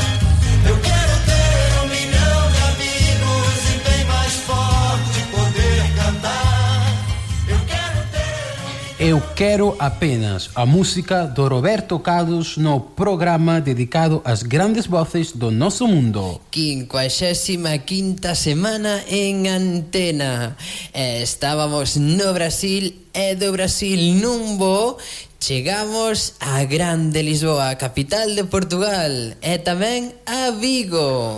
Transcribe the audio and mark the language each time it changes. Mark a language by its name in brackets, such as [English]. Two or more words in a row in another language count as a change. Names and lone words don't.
[Portuguese] Eu quero ter 1 milhão de amigos e bem mais forte poder cantar. Eu quero ter [Galician] Eu Quero Apenas, a música do Roberto Carlos no programa dedicado às grandes voces do noso mundo. 55ª semana en antena. Estábamos no Brasil e do Brasil nun voo chegamos a Grande Lisboa, capital de Portugal, e tamén a Vigo.